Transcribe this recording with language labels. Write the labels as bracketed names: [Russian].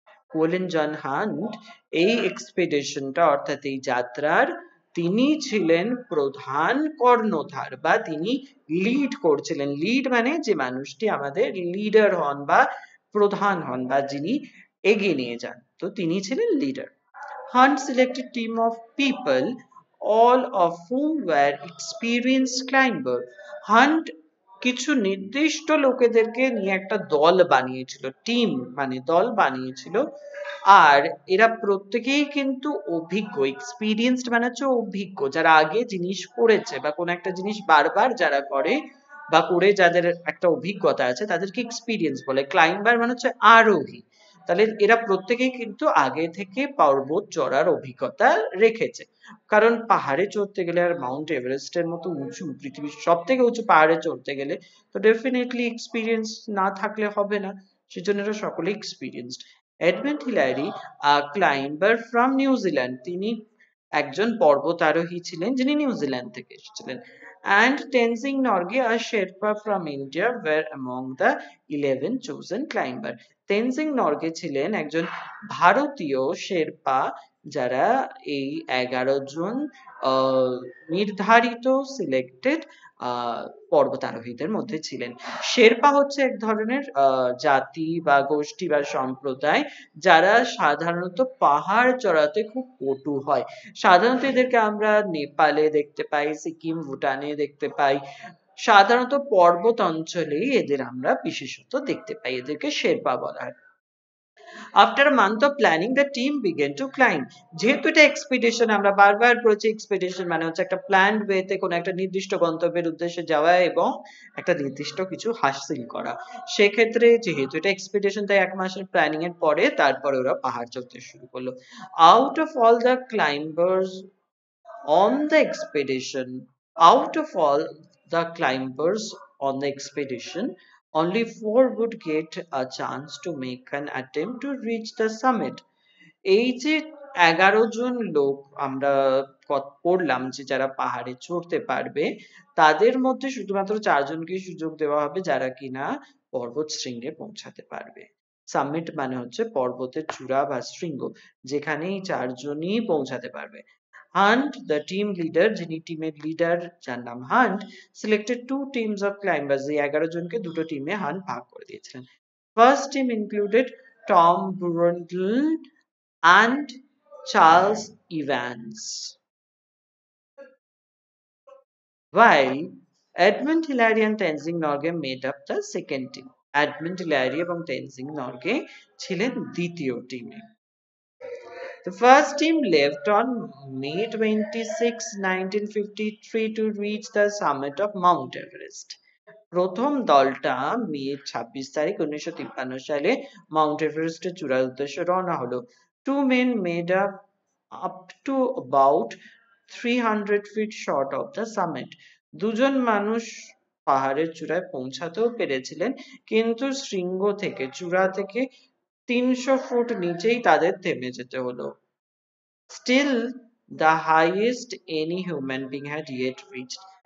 [Bangla] Choline জন hunt এই এক্সপেডিশনটা, অর্থাৎ এই যাত্রার, তিনি ছিলেন প্রধান কর্ণধার, বা তিনি লিড করছিলেন। লিড মানে যে মানুষটি আমাদের লিডার হন বা প্রধান হন, বা যিনি এগিয়ে নিয়ে যান, তো তিনি ছিলেন leader. [English] Hunt selected team of people, all of whom were experienced climber. [Bangla] Hunt কিছু নির্দিষ্ট লোকেদেরকে নিয়ে একটা দল বানিয়েছিল, টিম মানে দল বানিয়েছিল। আর এরা প্রত্যেকেই কিন্তু অভিজ্ঞ। এক্সপিরিয়েন্সড মানে হচ্ছে অভিজ্ঞ, যারা আগে জিনিস করেছে বা কোনো একটা জিনিস বারবার যারা করে বা করে যাদের একটা অভিজ্ঞতা আছে, তাদেরকে এক্সপিরিয়েন্স বলে। ক্লাইম্বার মানে হচ্ছে আরোহী। তাহলে এরা প্রত্যেকেই কিন্তু আগে থেকে পর্বত চড়ার অভিজ্ঞতা রেখেছে। কারণ পাহাড়ে চড়তে গেলে, আর মাউন্ট এভারেস্টের মতো উঁচু, পৃথিবীর সব থেকে উঁচু পাহাড়ে চড়তে গেলে তো ডেফিনেটলি এক্সপিরিয়েন্স না থাকলে হবে না। সেজন্য এরা সকলে experienced. Edmund Hillary, [English] climber from New Zealand, [Bangla] তিনি একজন পর্বতারোহী ছিলেন যিনি নিউজিল্যান্ড থেকে এসেছিলেন। [English] And Tenzing Norgay, a Sherpa from India, were among the 11 chosen climber. [Bangla] Tenzing Norgay ছিলেন একজন ভারতীয় শেরপা, যারা এই 11 জন নির্ধারিত সিলেক্টেড পর্বতারোহীদের মধ্যে ছিলেন। শেরপা হচ্ছে এক ধরনের জাতি বা গোষ্ঠী বা সম্প্রদায়, যারা সাধারণত পাহাড় চড়াতে খুব পটু হয়। সাধারণত এদেরকে আমরা নেপালে দেখতে পাই, সিকিম, ভুটানে দেখতে পাই। সাধারণত পর্বত অঞ্চলেই এদের আমরা বিশেষত দেখতে পাই, এদেরকে শেরপা বলা হয়। [English] After a month of planning, the team began to climb. [Bangla] যেহেতু এটা এক্সপিডিশন, আমরা বারবার বলছি এক্সপিডিশন মানে হচ্ছে একটা প্ল্যান্ড ওয়েতে কোনো একটা নির্দিষ্ট গন্তব্যের উদ্দেশ্যে যাওয়া এবং একটা নির্দিষ্ট কিছু হাসিল করা। সেক্ষেত্রে যেহেতু এটা এক্সপিডিশন, তাই 1 মাসের প্ল্যানিং এর পরে তারপরে ওরা পাহাড় চড়তে শুরু করলো। [English] Out of all the climbers on the expedition, out of all the climbers on the expedition, only 4 would get a chance to make an attempt to reach the summit. [Bangla] এই যে 11 জন লোক আমরা পড়লাম যে যারা পাহাড়ে চড়তে পারবে, তাদের মধ্যে শুধুমাত্র 4 জনকে সুযোগ দেওয়া হবে যারা কিনা পর্বত শৃঙ্গে পৌঁছাতে পারবে। সামিট মানে হচ্ছে পর্বতের চূড়া বা শৃঙ্গ, যেখানে এই 4 জনই পৌঁছাতে পারবে। [English] Hunt, the team leader, [Bangla] যিনি টিমের লিডার, যার নাম [English] Hunt, selected 2 teams of climbers. [Bangla] এই 11 জনকে দুটো টিমে হান্ট ভাগ করে দিয়েছিলেন। [English] First team included Tom Bourdillon and Charles Evans. While Edmund Hillary and Tenzing Norgay made up the second team. [Bangla] Edmund Hillary এবং Tenzing Norgay ছিলেন দ্বিতীয় টিমে। [English] The first team left on May 26, 1953 to reach the summit of Mount Everest. [Bangla] প্রথম দলটা মে 26 তারিখ 1953 সালে Mount এভারেস্টের চূড়ার উদ্দেশ্যে রওনা হলো। [English] Two men made up to about 300 feet short of the summit. [Bangla] দুজন মানুষ পাহাড়ের চূড়ায় পৌঁছাতেও পেরেছিলেন, কিন্তু শৃঙ্গ থেকে চূড়া থেকে 300 ফুট নিচেই তাদের থেমে যেতে হলো। [English] Still the highest any human being had yet reached.